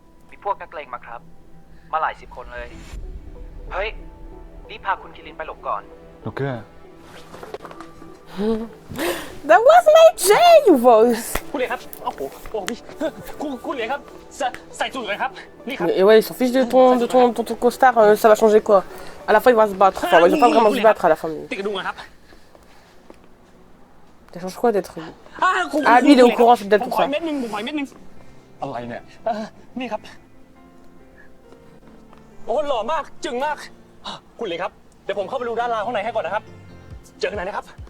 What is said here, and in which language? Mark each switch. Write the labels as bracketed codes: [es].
[th] มีพวกนักเลงมาครับ มาหลาย10 คนเลย เฮ้ย รีบพาคุณคิรินไปหลบก่อน ลูกเกอร์ [en] That was my Jay voice [th] คุณเหลียครับโอ้โหพี่คุณเหลียครับใส่สูทเลยครับ นี่ครับ [fr] Et ouais, ils s'en fichent de ton costard, ça va changer quoi? À la fin, il va se battre. Enfin, ils vont pas vraiment se battre à la fin. [th] ติดกระดุมนะครับ [fr] Ça change quoi d'être. Ah, lui, il est au courant, c'est peut-être [th] ผม [fr] pour [th] ขอ [fr] ça. [th] เม็ดนึงผมขอเม็ดนึง อะไรเนี่ย นี่ครับ โอ้หล่อมากจึงมาก คุณเหลียครับ เดี๋ยวผมเข้าไปดูด้านล่างข้างในให้ก่อนนะครับ เจอกันไหนนะครับ